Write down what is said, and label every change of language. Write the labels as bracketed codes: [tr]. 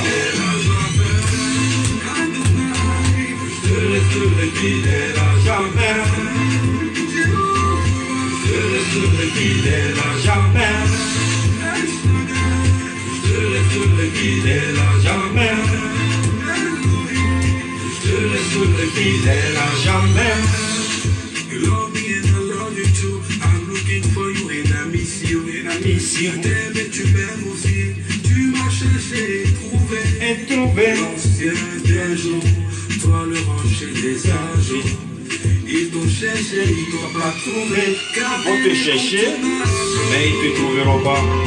[fr] Je resterai fidèle à jamais. Je resterai fidèle à jamais. Je resterai fidèle à jamais. Je resterai fidèle à jamais. [en] You love me and I love you too. I'm looking for you and I miss you. [fr] Je t'aime et tu m'aimes aussi. Tu m'as cherché et trouvé. L'ancien des jours, toi le rocher des âges. Ils t'ont cherché, ils t'ont pas trouvé. Ils vont te chercher, mais ils ne te trouveront pas.